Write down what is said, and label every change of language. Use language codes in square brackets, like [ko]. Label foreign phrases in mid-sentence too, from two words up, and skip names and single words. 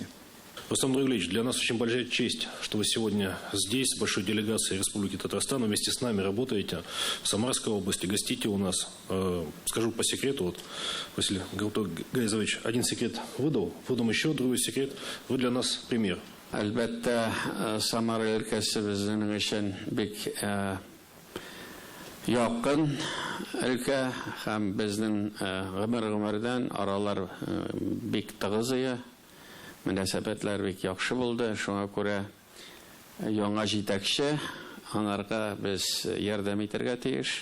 [ru] Рустем Нургалиевич, для нас очень большая честь, что вы сегодня здесь, с большой делегацией Республики Татарстан, вместе с нами работаете в Самарской области, гостите у нас. Скажу по секрету, Василий Гаизович один секрет выдал, выдам еще другой секрет. Вы для нас пример. [tt] Әлбәттә, Самара өлкәсе безнең өчен бик якын өлкә һәм безнең гомердән аралар бик тыгыз иде. Мөнәсәбәтләр бик яхшы булды. Шуңа күрә яңа җитәкче, анарга без ярдәм итәргә тиеш.